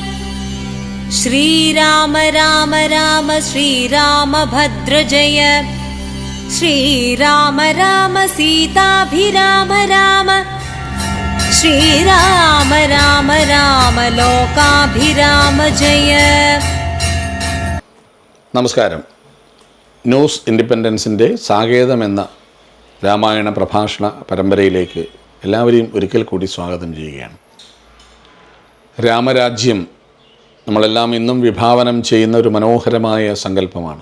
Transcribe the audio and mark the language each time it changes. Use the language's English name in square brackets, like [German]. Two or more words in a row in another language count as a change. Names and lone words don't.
[Sanskrit] श्रीराम राम राम श्रीरामभद्र जय। श्रीराम राम सीताभिराम राम। श्रीराम राम राम लोकाभिराम जय। [Malayalam] നമസ്കാരം. ന്യൂസ് ഇൻഡിപെൻഡൻസിൻ്റെ സാകേതമെന്ന രാമായണ പ്രഭാഷണ പരമ്പരയിലേക്ക് എല്ലാവരെയും ഒരിക്കൽ കൂടി സ്വാഗതം ചെയ്യുകയാണ്. രാമരാജ്യം നമ്മളെല്ലാം ഇന്നും വിഭാവനം ചെയ്യുന്ന ഒരു മനോഹരമായ സങ്കല്പമാണ്.